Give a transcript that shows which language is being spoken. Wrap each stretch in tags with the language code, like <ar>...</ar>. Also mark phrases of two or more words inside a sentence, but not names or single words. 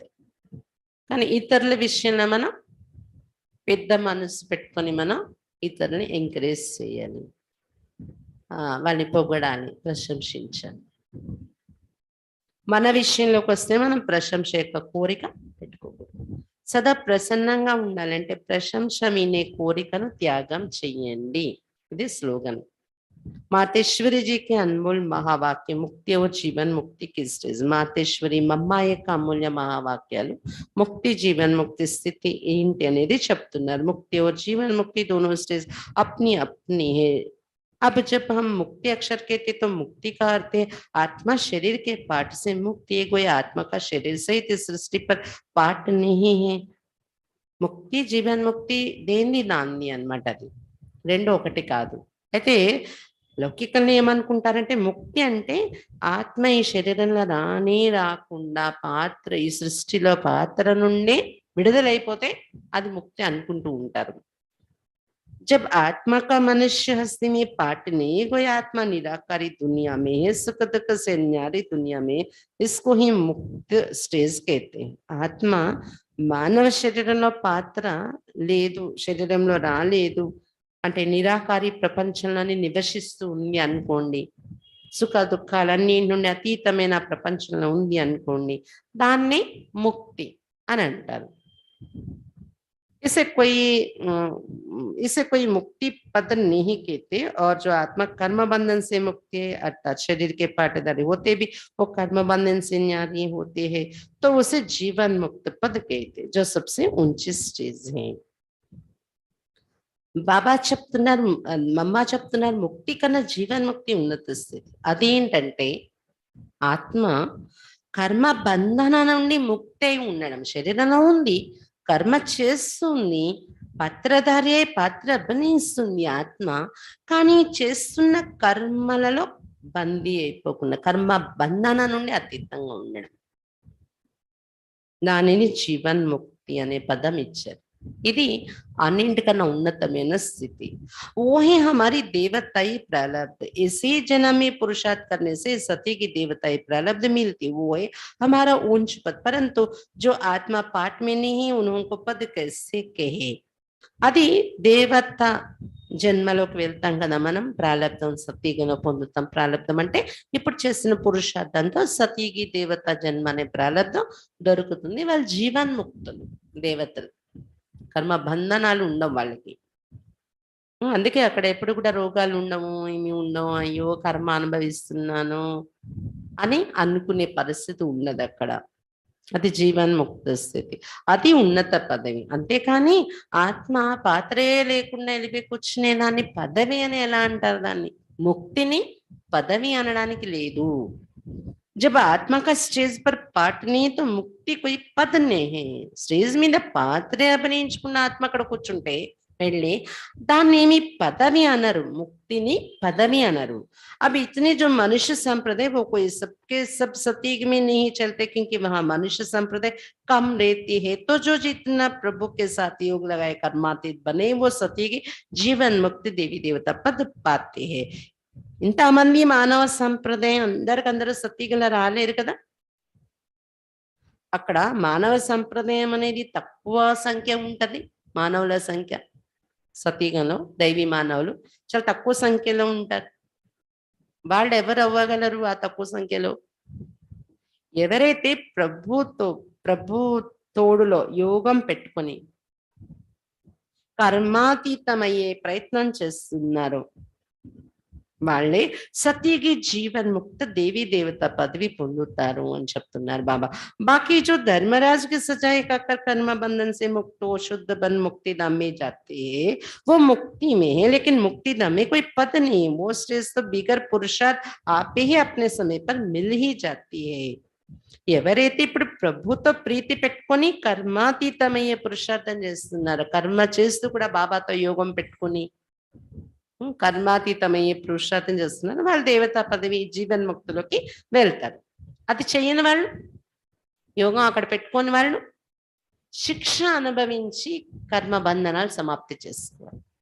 <te>కానీ ఇతరుల విషయంలో మనం పెద్ద మనసు పెట్టుకొని మనం ఇతరులని ఎంకరేజ్ చేయాలి, వాళ్ళని పొగడాలి, ప్రశంసించాలి. మన విషయంలోకి వస్తే మనం ప్రశంస యొక్క కోరిక పెట్టుకోకూడదు. సదా ప్రసన్నంగా ఉండాలంటే ప్రశంస వినే కోరికను త్యాగం చెయ్యండి. ఇది స్లోగన్.</te> <hi>मातेश्वरी जी की अनमोल महावाक्य मुक्ति और जीवन मुक्ति की स्टेज.</hi> <te>మాతేశ్వరి మమ్మ యొక్క అమూల్య మహావాక్యాలు ముక్తి జీవన్ ముక్తి స్థితి ఏంటి అనేది చెప్తున్నారు.</te> <hi>ముక్తి और जीवन मुक्ति दोनों स्टेज अपनी अपनी है. अब जब हम मुक्ति अक्षर कहते तो मुक्ति का अर्थ है आत्मा शरीर के पार्ट से मुक्ति है. कोई आत्मा का शरीर सहित सृष्टि पर पार्ट नहीं है.</hi> <te>ముక్తి జీవన్ ముక్తి దేన్ని దాన్ని అన్నమాట. అది రెండు ఒకటి కాదు. అయితే లౌకికంగా ఏమనుకుంటారంటే ముక్తి అంటే ఆత్మ ఈ శరీరంలో రాకుండా పాత్ర, ఈ సృష్టిలో పాత్ర నుండి విడుదలైపోతే అది ముక్తి అనుకుంటూ ఉంటారు.</te> <hi>जब आत्मा का मनुष्य हस्ती में पार्ट नहीं, कोई आत्मा निराकारी दुनिया में है, सुख दुख से न्यारी दुनिया में, इसको ही मुक्त स्टेज कहते हैं.</hi> <te>आत्मा మానవ శరీరంలో పాత్ర లేదు, శరీరంలో రాలేదు అంటే నిరాకారి ప్రపంచంలోనే నివసిస్తూ ఉంది అనుకోండి, సుఖ దుఃఖాలన్నిటి నుండి అతీతమైన ప్రపంచంలో ఉంది అనుకోండి, దాన్ని ముక్తి అని అంటారు.</te> <hi>इसे कोई इसे कोई मुक्ति पद नहीं कहते। और जो आत्मा कर्म बंधन से मुक्त है, अर्थात शरीर के पाटेदारी होते भी वो कर्म बंधन से न्यारी होते हैं, तो उसे जीवन मुक्त पद कहते, जो सबसे ऊंची स्टेज है।</hi> <te>బాబా చెప్తున్నారు, మమ్మ చెప్తున్నారు, ముక్తి కన్నా జీవన్ముక్తి ఉన్నత స్థితి. అదేంటంటే ఆత్మ కర్మ బంధన నుండి ముక్తి అయి ఉండడం. శరీరంలో ఉంది, కర్మ చేస్తుంది, పాత్రధారి అయి పాత్ర అభినయిస్తుంది ఆత్మ. కానీ చేస్తున్న కర్మలలో బందీ అయిపోకుండా కర్మ బంధన నుండి అతీతంగా ఉండడం, దానిని జీవన్ముక్తి అనే పదం ఇచ్చారు. ఇది అన్నింటికన్నా ఉన్నతమైన స్థితి.</te> <hi>वो है हमारी देवताई प्रारब्ध। इसी जन्म में पुरुषार्थ करने से सती की देवताई प्रारब्ध मिलती, वो है हमारा ऊंच पद। परंतु जो आत्मा पाठ में नहीं, उनको पद कैसे कहे?</hi> <te>అది దేవత జన్మలోకి వెళ్తాం కదా మనం, ప్రాలబ్ధం సతీగను పొందుతాం. ప్రాలబ్ధం అంటే ఇప్పుడు చేసిన పురుషార్థంతో సతీగి దేవత జన్మ అనే ప్రాలబ్ధం దొరుకుతుంది. వాళ్ళు జీవన్ముక్తులు, దేవతలు. కర్మ బంధనాలు ఉండవు వాళ్ళకి. అందుకే అక్కడ ఎప్పుడు కూడా రోగాలు ఉండవు, ఏమి ఉండవు, అయ్యో కర్మ అనుభవిస్తున్నాను అని అనుకునే పరిస్థితి ఉన్నది అక్కడ. అది జీవన్ముక్త స్థితి, అది ఉన్నత పదవి. అంతేకాని ఆత్మ పాత్రే లేకుండా వెళ్ళిపోయి కూర్చునే దాన్ని పదవి అని ఎలా అంటారు? దాన్ని ముక్తిని పదవి అనడానికి లేదు.</te> <hi>जब आत्मा का स्टेज पर पाठ नहीं तो मुक्ति कोई पद नहीं है.</hi> <te>स्टेज మీద పాత్రే అభినయించుకున్న ఆత్మ అక్కడ కూర్చుంటే వెళ్ళి దాన్నేమి పదవి అనరు, ముక్తిని పదవి అనరు.</te> <hi>अब इतने जो मनुष्य संप्रदाय वो कोई सबके सब सतीग में नहीं चलते, क्योंकि वहां मनुष्य संप्रदाय कम रहती है. तो जो जितना प्रभु के साथ योग लगाए कर्मातीत बने वो सतीग जीवन मुक्ति देवी देवता पद पाते हैं.</hi> <te>ఇంతమంది మానవ సంప్రదాయం అందరికందరూ సతీగల రాలేరు కదా. అక్కడ మానవ సంప్రదాయం అనేది తక్కువ సంఖ్య ఉంటది. మానవుల సంఖ్య సతీగంలో దైవీ మానవులు చాలా తక్కువ సంఖ్యలో ఉంటారు. వాళ్ళు ఎవరు అవ్వగలరు ఆ తక్కువ సంఖ్యలో? ఎవరైతే ప్రభు తోడులో యోగం పెట్టుకొని కర్మాతీతమయ్యే ప్రయత్నం చేస్తున్నారో వాళ్ళే సతీగి జీవన్ ముక్త దేవీ దేవతా పదవి పొందుతారు అని చెప్తున్నారు బాబా.</te> <hi>बाकी जो धर्मराज की सजाए खाकर कर्म बंधन से मुक्त हो शुद्ध बन मुक्ति धाम में जाते हैं, वो मुक्ति में है, लेकिन मुक्ति धाम में कोई पद नहीं. वो स्टेज तो बिगर पुरुषार्थ आप ही अपने समय पर मिल ही जाती है.</hi> <te>ఎవరైతే ఇప్పుడు ప్రభుతో ప్రీతి పెట్టుకొని కర్మాతీతమయ్యే పురుషార్థం చేస్తున్నారు, కర్మ చేస్తూ కూడా బాబాతో యోగం పెట్టుకొని కర్మాతీతమయ్యే పురుషార్థం చేస్తున్నారు, వాళ్ళు దేవతా పదవి జీవన్ముక్తులోకి వెళ్తారు. అది చేయని వాళ్ళు, యోగం అక్కడ పెట్టుకొని వాళ్ళు శిక్ష అనుభవించి కర్మ బంధనాలు సమాప్తి చేసుకోవాలి.</te>